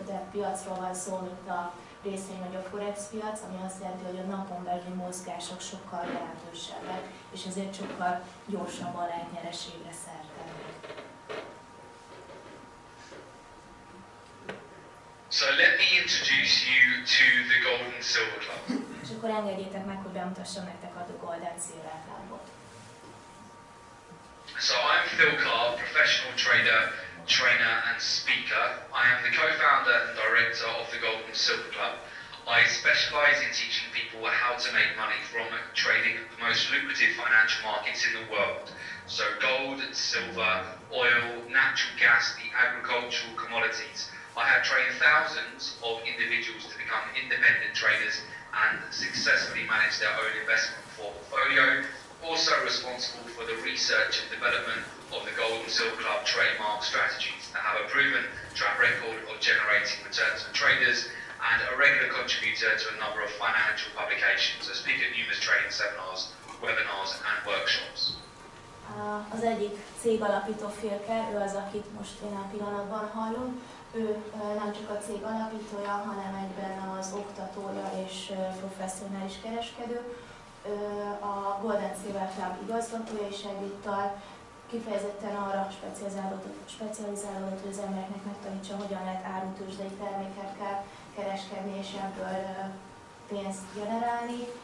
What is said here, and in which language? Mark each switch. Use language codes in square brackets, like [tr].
[hu] piacról van szó, mint a részvény vagy a forex piac, ami azt jelenti, hogy a napon belüli mozgások sokkal jelentősebbek, és ezért sokkal gyorsabban lehet nyereségre szert tenni. [en] So let me introduce you to the Gold and Silver Club. [hu] És akkor engedjétek meg, hogy bemutassam nektek a Gold and Silver Clubot. [en] So I'm Phil Carrt, professional trader, trainer and speaker. I am the co-founder and director of the Gold and Silver Club. I specialize in teaching people how to make money from trading the most lucrative financial markets in the world. So gold, silver, oil, natural gas, the agricultural commodities. I have trained thousands of individuals to become independent traders and successfully manage their own investment portfolio. Also responsible for the research and development of the Gold and Silver Club trademark strategies that have a proven track record of generating returns for traders and a regular contributor to a number of financial publications. I speak at numerous trading seminars, webinars and workshops. [hu] Az egyik cég alapító Phil Carrt, ő az, akit most jelen pillanatban hallunk. Ő nem csak a cég alapítója, hanem egyben az oktatója és professzionális kereskedő. A Gold and Silver Club igazgatója és egyúttal kifejezetten arra specializálódott, hogy az embereknek megtanítsa, hogyan lehet árutőzsdei termékekkel kereskedni és ebből pénzt generálni.